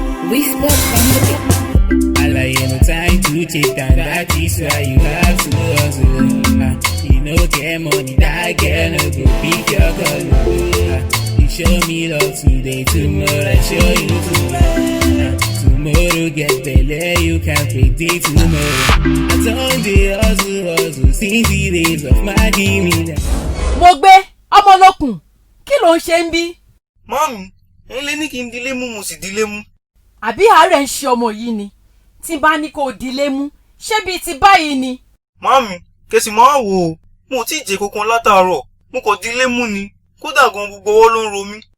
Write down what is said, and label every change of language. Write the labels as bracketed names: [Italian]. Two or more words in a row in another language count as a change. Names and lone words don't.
[Nigerian Pidgin] We spoke from Àlàyé no time to check down, that is why you have to hustle. Ah, you no get money, that girl no go pick your call. Ah, you show me love today, tomorrow I show you tomorrow. Ah, tomorrow get belle, you can't predict tomorrow. I don't dey hustle, hustle since the days of my beginning. [Yoruba] Mo gbé, Ọmọlókun, kí ló ń ṣe ń bí? Màámi, ẹ̀yin lẹ ní kí n dilé mú, mo sì dilé mú. Àbí àárẹ̀ ń ṣe ọmọ yìí ni? Tí bá ní kó o dilé mú, ṣé bíi ti báyìí ni? Màámi, kẹ̀sì máa wò ó, mo ò tí ì jẹ kankan látàárọ̀, mo kàn dilé mú ni, kódà gan gbogbo ọwọ́ ló ń ro mí.